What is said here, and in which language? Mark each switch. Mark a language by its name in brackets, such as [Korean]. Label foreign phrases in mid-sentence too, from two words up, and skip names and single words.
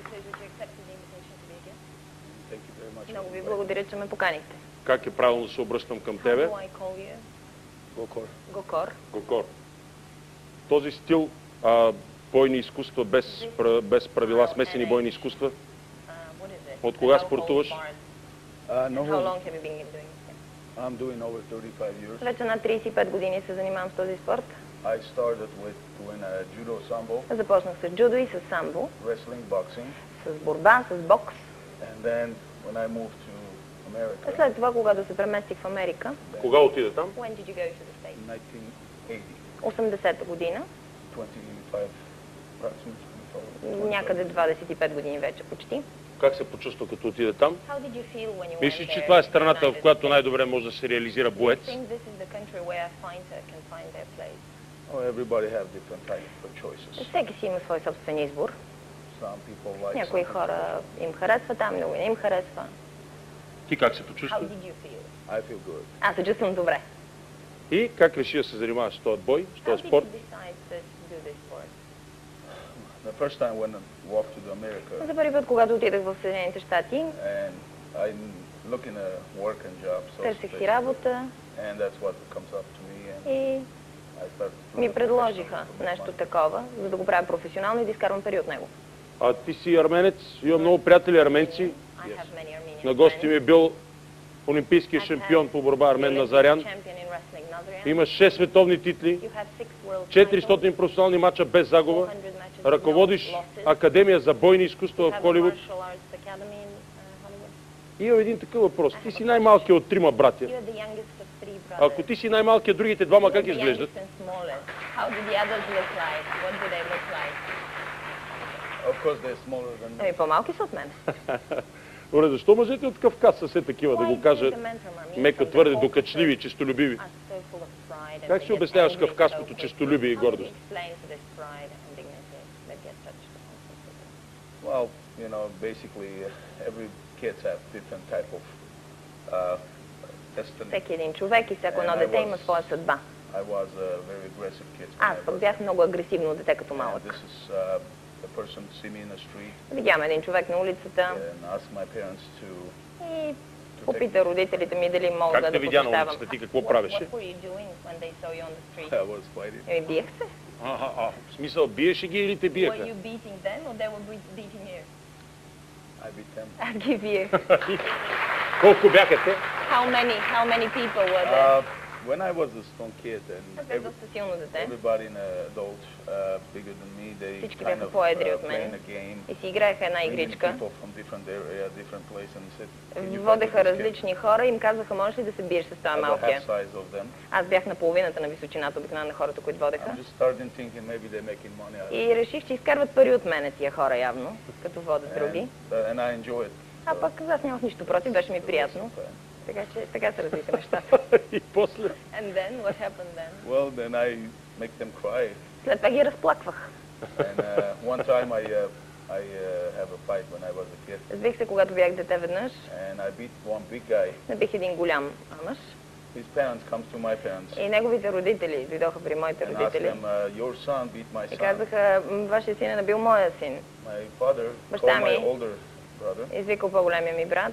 [Bulgarian] Много ви благодаря, че ме поканихте. Как е правилно да се обръщам към тебе? Гокор. Гокор. Гокор. Този стил бойни изкуства без правила, смесени бойни изкуства, от кога спортуваш? [English] I'm doing over 35 years. [Bulgarian] Вече над 35 години се занимавам с този спорт. [English] I started with doing judo, sambo, [Bulgarian] Започнах с джудо и с самбо, [English] wrestling, boxing, [Bulgarian] с борба, с бокс. [English] and then when I moved to America, [Bulgarian] След това, когато се преместих в Америка, Кога отиде там? [English] when did you go to the States? 1980, [Bulgarian] 80-та година, [English] 25, approximately 25. [Bulgarian] някъде 25 години вече почти. Как се почувства като отиде там? [English] How did you feel when you went [Bulgarian] Мислиш, че [English] there [Bulgarian] това е [English] in the [Bulgarian] страната, в [English] United [Bulgarian] която [English] States? [Bulgarian] най-добре може да се реализира [English] Do you [Bulgarian] боец? [English] think this is the country where a fighter can find their place? Oh, everybody have different type of choices. [Bulgarian] Всеки си има свой собствен избор. [English] Some people like [Bulgarian] Някои [English] something [Bulgarian] хора [English] different. [Bulgarian] им харесва там, много не им харесва. Ти как се [English] How [Bulgarian] почувства? [English] did you feel? I feel good. [Bulgarian] Аз се чувствам добре. И как реши да се занимаваш с този бой, с [English] How [Bulgarian] този [English] did [Bulgarian] спорт? [English] you decide to do this sport? The first time when I walked to America, [Bulgarian] За първи път, когато отидах в Съединените щати, [English] and I'm looking a work and job, so [Bulgarian] търсех си [English] basically, [Bulgarian] работа [English] and that's what comes up to me, and [Bulgarian] и [English] I started. [Bulgarian] ми предложиха нещо такова, за да го правя професионално и да изкарвам пари от него. А ти си арменец, имам много приятели арменци. [English] I have many Armenian [Bulgarian] На гости ми е [English] friends. [Bulgarian] бил олимпийския шампион по борба Армен Назарян. [English] Champion in wrestling, Nazaryan. [Bulgarian] Има 6 световни титли, [English] You have 6 world [Bulgarian] 400 професионални мача без загуба. [English] 400 matches with [Bulgarian] Ръководиш [English] no losses. [Bulgarian] Академия за бойни изкуства [English] You [Bulgarian] в [English] have a [Bulgarian] Холивуд. [English] martial arts academy in Hollywood. [Bulgarian] И имам един такъв въпрос. Ти си най-малкият от трима братя. [English] You're the youngest of 3 brothers. [Bulgarian] Ако ти си най-малкият, другите двама как [English] You're the [Bulgarian] изглеждат? [English] youngest and smallest. How do the others look like? What do they look like? Of course, they're smaller than me. [Bulgarian] Ами по-малки са от мен. Добре, защо мъжете от Кавказ са все такива, да [English] Why [Bulgarian] го [English] do [Bulgarian] кажа [English] the men from Armenia, [Bulgarian] мека [English] from the [Bulgarian] твърде [English] Caucasus, [Bulgarian] докачливи и честолюбиви? [English] are so full of pride and [Bulgarian] Как [English] they [Bulgarian] си [English] get [Bulgarian] обясняваш [English] angry [Bulgarian] кавказското [English] so quickly? [Bulgarian] честолюбие и [English] How do you [Bulgarian] гордост? [English] explain to this pride and dignity that gets touched upon so quickly? Well, you know, basically every kids have different type of destiny. [Bulgarian] Всеки един човек и всяко едно дете има своя съдба. [English] I was a very aggressive kid. when [Bulgarian] Аз [English] I [Bulgarian] пък [English] was- [Bulgarian] бях много агресивно дете като [English] and [Bulgarian] малък. [English] this is the person see me in the street [Bulgarian] Видяме един човек на улицата [English] and ask my parents to. [Bulgarian] и попита родителите ми дали мога Как да те видя на посещавам. улицата? Ти какво правеше? [English] What were you doing when they saw you on the street? I was fighting. [Bulgarian] Еми, биех се. В смисъл, биеше ги или те [English] Were [Bulgarian] биеха? [English] you beating them or they were beating you? I beat them. [Bulgarian] Аз ги биех. Колко бяха те? [English] How many people were there? when I was a strong kid [Bulgarian] Аз [English] and [Bulgarian] бях доста силно дете. [English] everybody in adult bigger than me, they [Bulgarian] Всички [English] kind [Bulgarian] бяха [English] of [Bulgarian] по-едри от [English] playing [Bulgarian] мен [English] a game, [Bulgarian] и си играеха една [English] bringing [Bulgarian] игричка. [English] people from different area, different place, and said, "Can you fight with [Bulgarian] Водеха [English] this kid?" [Bulgarian] различни хора и им казваха, можеш ли да се биеш с това [English] I was half [Bulgarian] малкия? [English] size of them. [Bulgarian] Аз бях на половината на височината обикновено на хората, които водеха. [English] I'm just starting thinking maybe they're making money out of it. [Bulgarian] И реших, че изкарват пари от мене тия хора явно, като водят други. [English] And I enjoy it. [Bulgarian] А пък аз нямах нищо против, беше ми приятно. Така че така се развиха нещата. И после... [English] And then, what happened then? Well, then I make them cry. [Bulgarian] След това ги разплаквах. [English] And one time I have a fight when I was a kid, [Bulgarian] Сбих се, когато бях дете веднъж. [English] and I beat one big guy. [Bulgarian] Набих един голям мъж. [English] His parents comes to my parents [Bulgarian] И неговите родители дойдоха при моите [English] and asked [Bulgarian] родители. [English] them, "Your son beat my [Bulgarian] И [English] son." [Bulgarian] казаха, вашия син е набил моя син. [English] My father [Bulgarian] Баща [English] called my [Bulgarian] ми [English] older brother. [Bulgarian] Извикал по-големия ми брат.